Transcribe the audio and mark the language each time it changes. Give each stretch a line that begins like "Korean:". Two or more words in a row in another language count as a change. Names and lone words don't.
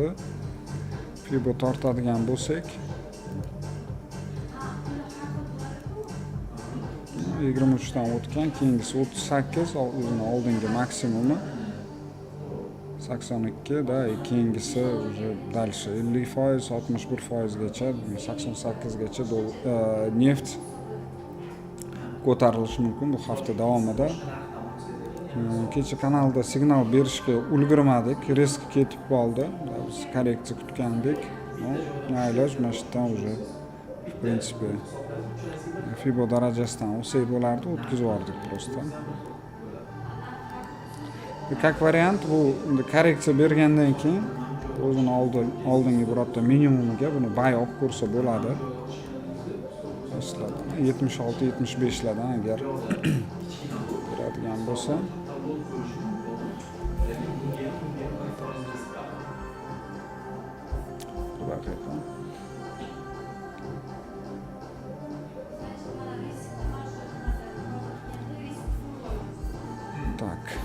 Uzbek: Fibo tortadigan bo'lsak, 23 dan o'tgan, keyingisi 38, o'zini oldingi maksimumi 82 da, keyingisi
Russian: уже дальше
Uzbek: 50%, 61% gacha, 88 gacha neft ko'tarilishi mumkin bu hafta davomida. Kecha kanalda signal berishga ulgurmadik, risk ketib qoldi. Biz korreksiya kutgandik. Nailoj mana shu yerdan
Russian: уже в принципе
Uzbek: Fibo darajasidan olsak bo'lardi, o'tkazib yubordik просто.
Russian: Как вариант
Uzbek: bu korreksiya bergandan keyin o'zini oldingi birorta minimumiga buni buy olib ko'rsa bo'ladi. 76-75 lardan agar beradigan bo'lsa, tak.